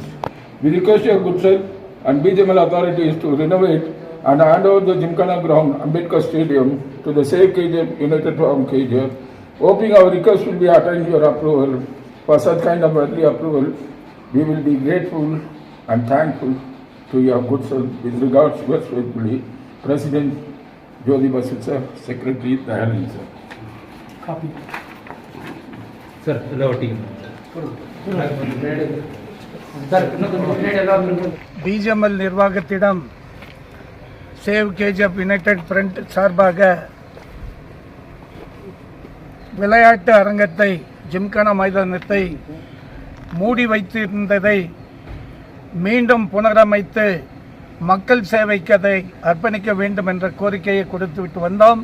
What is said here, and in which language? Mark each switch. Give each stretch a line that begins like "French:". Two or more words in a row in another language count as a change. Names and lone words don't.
English: We request your good self and BJML authorities to renovate and hand over the Gymkhana ground, Ambedkar Stadium, to the Save KGF United from KGF. Hoping our request will be attained your approval. For such kind of early approval, we will be grateful and thankful to your good self. With regards, yours faithfully, President Jyoti Basu sir, Secretary Dayalan sir.
Kannada: ಸರ್ ಎಲ್ಲ ಒಟ್ಟಿಗೆ
Tamil: பிஜிஎம்எல் நிர்வாகத்திடம் சேவ் கேஜிஎஃப் யுனைடெட் ஃப்ரண்ட் சார்பாக விளையாட்டு அரங்கத்தை ஜிம்கானா மைதானத்தை மூடி வைத்திருந்ததை மீண்டும் புனரமைத்து மக்கள் சேவைக்கு அதை அர்ப்பணிக்க வேண்டும் என்ற கோரிக்கையை கொடுத்துவிட்டு வந்தோம்.